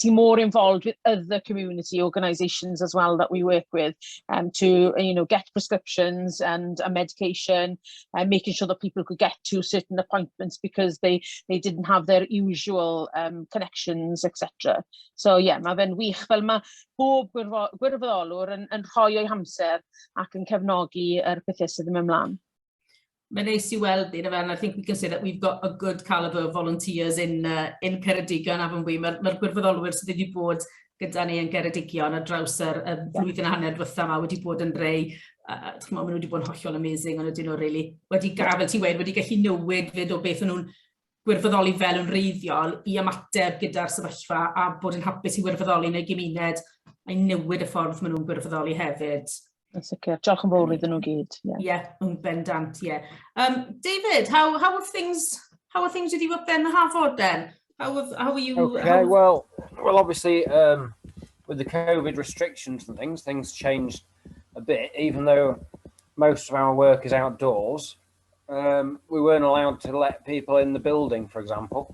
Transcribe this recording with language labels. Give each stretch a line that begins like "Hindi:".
English: getting more involved with other community organisations as well that we work with, to get prescriptions and a medication, and making sure that people could get to certain appointments because they didn't have their usual connections, etc.
Welsh: So mae fe'n wych fel mae bob gwirfoddolwr yn rhoi o'i hamser ac yn cefnogi pethau sydd yn mynd ymlaen. Mae'n neis I weld ni,
English: and I think we can say that we've got a good calibre of volunteers in Ceredigion, haven't we?
Welsh: Mae'r gwirfoddolwyr sydd wedi bod gyda ni yn Ceredigion ar draws y flwyddyn a hanner diwetha yma wedi bod yn rhai, maen nhw wedi bod yn hollol amazing, ond ydyn nhw really wedi fel ti'n weud, wedi gallu newid fyd o beth nhw'n gwirfoddoli fel yn Rhithiol I ymateb gyda'r sefyllfa a bod yn hapus I wirfoddoli yn y gymuned a'i newid y ffordd maen nhw'n gwirfoddoli hefyd. Yn sicr, diolch yn fawr iddyn nhw gyd. Yn bendant,
English: David, how are things with you up there in the Hafod then? How are you? Okay, well, obviously, with the COVID restrictions and things changed a bit. Even though most of our work is outdoors, we weren't allowed to let people in the building, for example.